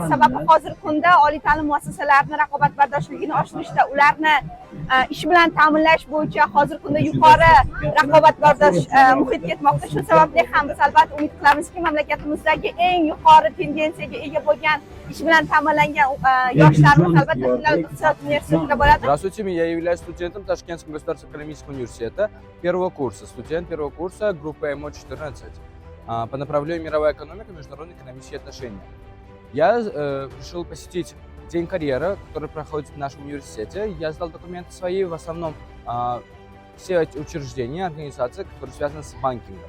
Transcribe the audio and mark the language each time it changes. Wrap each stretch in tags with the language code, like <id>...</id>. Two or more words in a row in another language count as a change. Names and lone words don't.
<uz>Sababi hozirgi kunda oliy ta'lim muassasalarini raqobatbardoshligini oshirishda, ularni ish bilan ta'minlash bo'yicha hozirgi kunda yuqori raqobatbardosh muhit ketmoqda. Shu sababli ham biz albatta umid qilamizki, mamlakatimizdagi eng yuqori tendensiyaga ega bo'lgan ish bilan ta'minlangan yoshlarimiz albatta Davlat iqtisodiyot universitetida bo'ladi.</uz> <ru>Здравствуйте, я являюсь студентом Ташкентского государственного экономического университета первого курса, студент первого курса группы МО-14 по направлению мировая экономика и международные экономические отношения. Я решил посетить День карьеры, который проходит в нашем университете. Я сдал документы свои, в основном все эти учреждения, организации, которые связаны с банкингом.</ru>